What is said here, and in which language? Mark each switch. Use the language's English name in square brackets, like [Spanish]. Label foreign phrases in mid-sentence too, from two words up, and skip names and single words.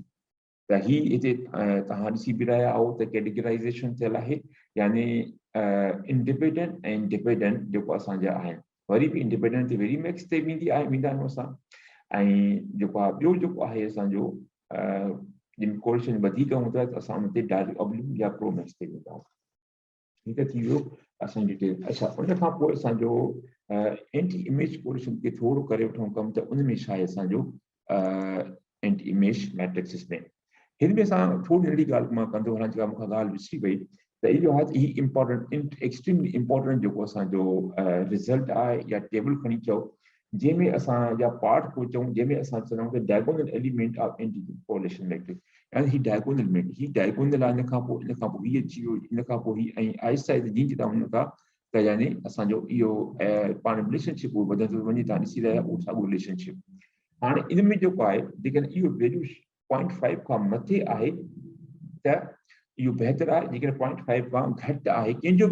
[Sindhi] त ही हिते तव्हां ॾिसी बि रहिया आहियो त कैटेगराइज़ेशन थियल आहे, यानी इंडिपेंडेंट ऐं डिपेंडेंट जेको असांजा आहिनि वरी बि इंडिपेंडेंट ते वेरी मैक्स ते वेंदा आहियूं असां ऐं जेको आहे ॿियो जेको आहे असांजो जिन कोएफिशिएंट वधीक हूंदो आहे त असां उन ते [English] direct oblique [Sindhi] या प्रो मैक्स ते वेंदा आहियूं [Hindi] ठीक है [Sindhi] थी वियो असांजी डिटेल अच्छा उन खां पोइ असांजो [English] anti image coefficient [Sindhi] खे थोरो करे वठूं कमु त उन में छा आहे असांजो [English] anti image matrices [Sindhi] में हिन में असां थोरी नंढी ॻाल्हि मां कंदो वञा जेका मूंखां ॻाल्हि विसरी वई त इहो आहे ही [English] important extremely important [Sindhi] जेको असांजो रिज़ल्ट आहे या टेबल खणी चओ जंहिंमें असां या पार्ट को चऊं जंहिंमें असां चऊं त [English] diagonal element of anti correlation matrix [Sindhi] यानी ही डायगोनल में ही डायगोनल आहे इन खां पोइ हीअ अची वियो इन खां पोइ ही ऐं आहिस्ता आहिस्ता जीअं तव्हां वञो था त यानी असांजो इहो पाण रिलेशनशिप वधंदो वञे तव्हां ॾिसी रहिया उहो साॻियो रिलेशनशिप हाणे इन में जेको आहे जेकॾहिं इहो वैल्यू 0.5 खां मथे आहे त इहो बहितर आहे जेकॾहिं 0.5 खां घटि आहे कंहिंजो